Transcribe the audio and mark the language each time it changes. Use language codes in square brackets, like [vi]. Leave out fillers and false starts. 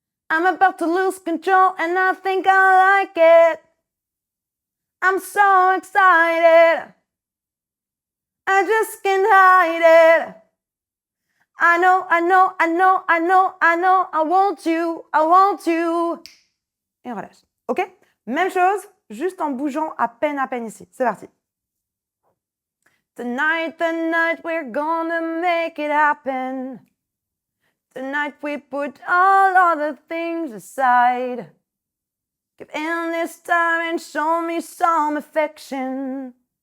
[en] I'm about to lose control and I think I like it. I'm so excited, I just can't hide it. I know, I know, I know, I know, I know, I want you, I want you. [fr] Et on relâche. Ok? Même chose, juste en bougeant à peine ici. C'est parti. [en] Tonight, tonight, we're gonna make it happen. Tonight we put all other things aside. Give in this time and show me some affection.